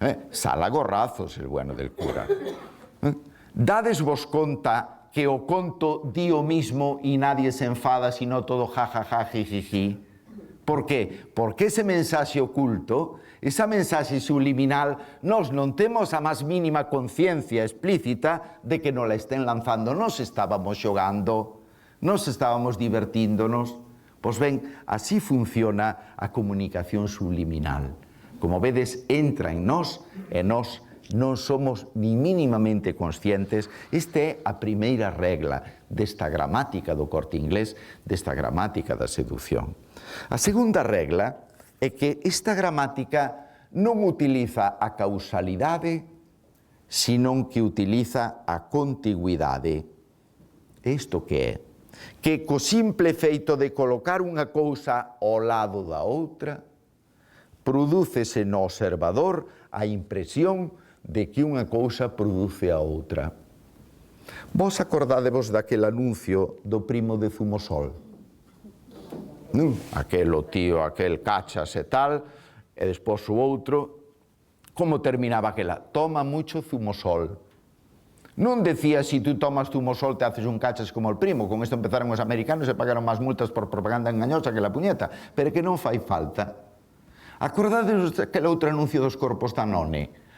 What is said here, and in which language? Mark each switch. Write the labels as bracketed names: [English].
[Galician] Sala gorrazos, [Spanish] el bueno del cura. [Galician] Dades vos conta que o conto di o mismo e nadie se enfada, sino todo jajaja, jijiji. Por qué? Porque ese mensaxe oculto, esa mensaxe subliminal, nós non temos a máis mínima conciencia explícita de que nos la estén lanzando. Nos estábamos xogando, nos estábamos divertíndonos. Pois ben, así funciona a comunicación subliminal. Como vedes, entra en nós e nós non somos ni mínimamente conscientes. Esta é a primeira regla desta gramática do Corte Inglés, desta gramática da seducción. A segunda regla é que esta gramática non utiliza a causalidade, senón que utiliza a contigüidade. Isto que é? Que co simple feito de colocar unha cousa ao lado da outra, prodúcese no observador a impresión de que unha cousa produce a outra. Vos acordádevos daquele anuncio do primo de Zumosol? Non? Aquel o tío, aquel cachas e tal, e despois o outro. Como terminaba aquela? [Spanish] Toma mucho Zumosol. [Galician] Non decía, [Spanish] si tú tomas Zumosol te haces un cachas como el primo. [Galician] Con isto empezaron os americanos e pagaron máis multas por propaganda engañosa [Spanish] que la puñeta. [Galician] Pero que non fai falta. Acordádevos daquele outro anuncio dos corpos Danone?